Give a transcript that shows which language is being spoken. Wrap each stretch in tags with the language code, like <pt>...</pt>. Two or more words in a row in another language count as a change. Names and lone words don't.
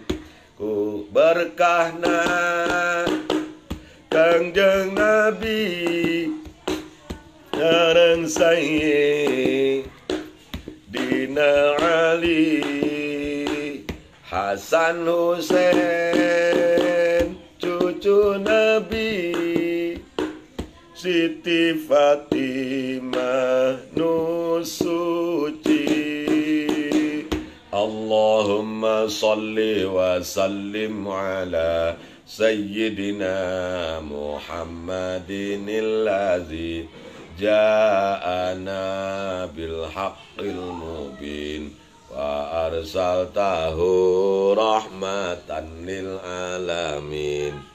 <su>Ku berkahna Kangjeng Nabi sareng sae Dina Ali Hasan Husain cucu Nabi Siti Fatimah nu suci.</su> <ar>اللهم صل وسلم على سيدنا محمد الذي جاءنا بالحق المبين وأرسلته رحمة للعالمين.</ar>